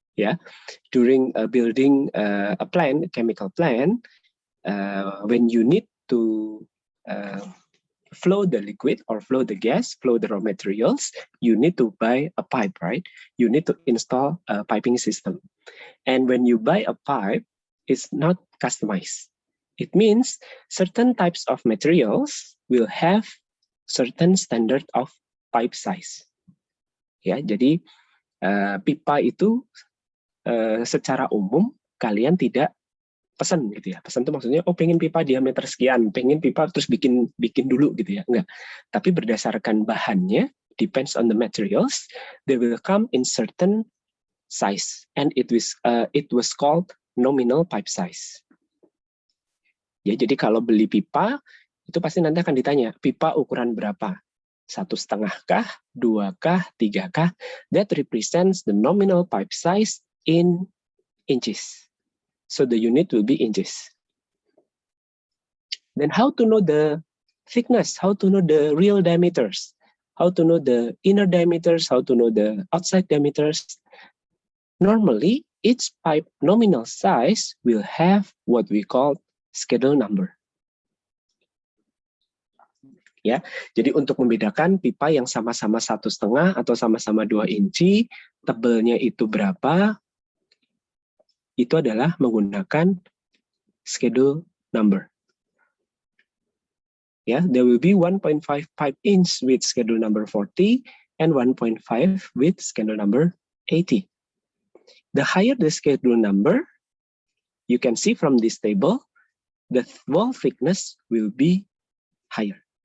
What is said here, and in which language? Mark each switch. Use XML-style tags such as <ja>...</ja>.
<en>Yeah, during building a plant, a chemical plant, when you need to flow the liquid or flow the gas, flow the raw materials, you need to buy a pipe, right? You need to install a piping system. And when you buy a pipe, it's not customized. It means certain types of materials will have certain standard of pipe size.</en> <id>Ya, jadi pipa itu secara umum kalian tidak pesan gitu ya. Pesan itu maksudnya, oh pengen pipa diameter sekian, pengen pipa terus bikin dulu gitu ya. Enggak. Tapi berdasarkan bahannya,</id> <en>depends on the materials, they will come in certain size, and it was called nominal pipe size.</en> <id>Ya, jadi kalau beli pipa itu pasti nanti akan ditanya pipa ukuran berapa, 1,5 kah, 2 kah, 3 kah?</id> <en>That represents the nominal pipe size in inches. So the unit will be inches. Then how to know the thickness? How to know the real diameters? How to know the inner diameters? How to know the outside diameters? Normally, each pipe nominal size will have what we call schedule number.</en> <id>Ya, jadi untuk membedakan pipa yang sama-sama 1,5 atau sama-sama 2 inci, tebelnya itu berapa, itu adalah menggunakan schedule number.</id> <en>Ya, there will be 1.5 pipe inch with schedule number 40 and 1.5 with schedule number 80. The higher the schedule number, you can see from this table, the wall thickness will be higher.</en>